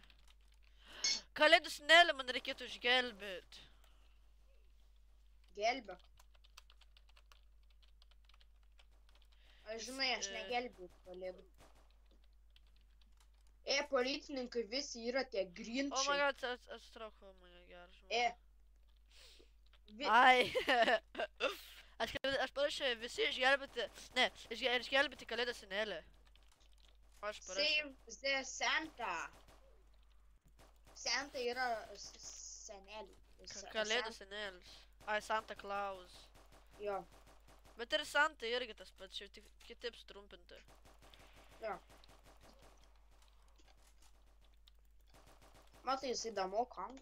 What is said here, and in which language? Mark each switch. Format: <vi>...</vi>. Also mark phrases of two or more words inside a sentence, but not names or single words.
<lt>Kalėdų senelį man reikėtų išgelbėti. Gelbėk. Aš žinai, aš negelbėjau kalėdų. Policininkai visi yra tie grinčiai.</lt> <en>O my god,</en> <lt>atsitraukau mane gerą žmogų. Ai. Aš parašiau visi išgelbėti, ne, išgelbėti kalėdą senelį. Aš parašiau.</lt> <en>Save the Santa.</en> <lt>Santa yra senelį. Kalėdų senelis. Ai, Santa Claus. Jo. Bet ir Santa irgi tas pats, šiaip tik kitaip sutrumpinti. Jo. Matai, jisai damoka anglų.</lt>